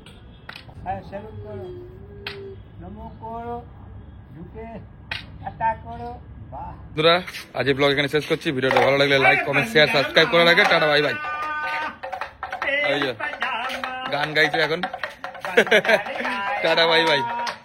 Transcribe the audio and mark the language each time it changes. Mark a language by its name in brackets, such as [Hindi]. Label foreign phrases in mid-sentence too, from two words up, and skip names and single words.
[Hindi] सैल्यूट करो नमो करो झुके अटैक करो वाह। [Bangla] বন্ধুরা, আজ এই ব্লগ এখানে শেষ করছি। ভিডিওটা ভালো লাগলে লাইক, কমেন্ট, শেয়ার, সাবস্ক্রাইব করে রাখে। টাটা, বাই বাই। গান গাইছো এখন। টাটা বাই বাই।